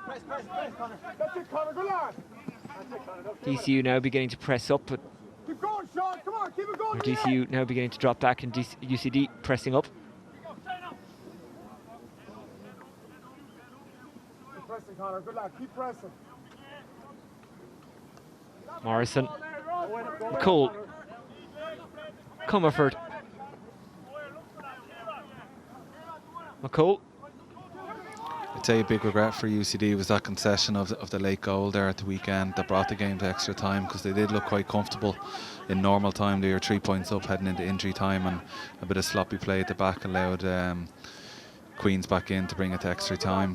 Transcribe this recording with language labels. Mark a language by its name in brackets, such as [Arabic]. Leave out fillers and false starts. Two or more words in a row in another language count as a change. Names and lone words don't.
[English] That's it, Conor. Good lad. DCU now beginning to press up, but Keep going, Sean. Come on. Keep it going. DCU now beginning to drop back, and UCD pressing up. Keep pressing, Conor. Good lad. Keep pressing. Morrison. McCole. Comerford. McCole. I'd say a big regret for UCD was that concession of the late goal there at the weekend that brought the game to extra time, because they did look quite comfortable in normal time. They were 3 points up heading into injury time, and a bit of sloppy play at the back allowed Queens back in to bring it to extra time.